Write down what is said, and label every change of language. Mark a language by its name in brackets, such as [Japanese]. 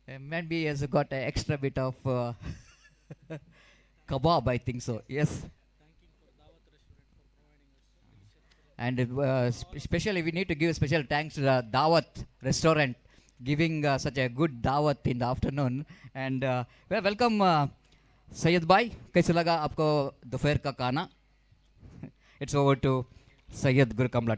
[English] Maybe he has got an extra bit of kebab, I think so. Yes. And especially we need to give special thanks to the Dawat restaurant giving such a good Dawat in the afternoon. And well, welcome Syed Bhai. [Hindi] कैसे लगा आपको दोपहर का खाना? [English] It's over to Syed Guru Kamla.